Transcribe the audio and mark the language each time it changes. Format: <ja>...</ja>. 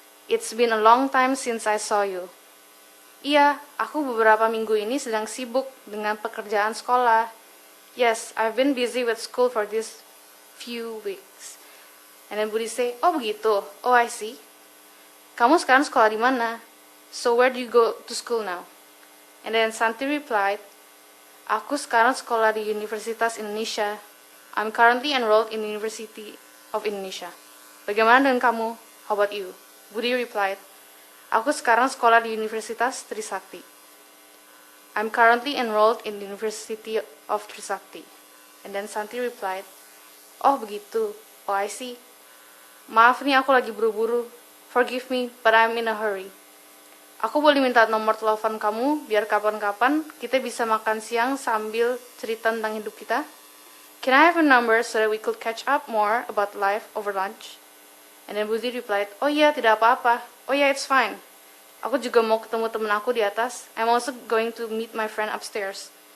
<en>It's been a long time since I saw you.</en> <id>Iya, aku beberapa minggu ini sedang sibuk dengan pekerjaan sekolah.</id> <en>Yes, I've been busy with school for these few weeks. And then Budi say,</en> <id>oh begitu,</id> <en>oh I see.</en> <id>Kamu sekarang sekolah di mana?</id> <en>So where do you go to school now? And then Santi replied,</en> <id>aku sekarang sekolah di Universitas Indonesia.</id> <en>I'm currently enrolled in the University of Indonesia.</en> <id>Bagaimana dengan kamu?</id> <en>How about you? Budi replied,</en> <id>aku sekarang sekolah di Universitas Trisakti.</id> <en>I'm currently enrolled in the University of Trisakti. And then Santi replied,</en> <id>oh begitu,</id> <en>oh I see.</en> <id>Maaf nih aku lagi buru-buru.</id> <en>Forgive me, but I'm in a hurry.</en> <id>Aku boleh minta nomor telepon kamu biar kapan-kapan kita bisa makan siang sambil cerita tentang hidup kita?</id> <en>Can I have a number so that we could catch up more about life over lunch? And then Budi replied,</en> <id>oh iya, tidak apa-apa.</id> <en>Oh yeah, it's fine.</en> <id>Aku juga mau ketemu temen aku di atas.</id> <en>I'm also going to meet my friend upstairs.</en>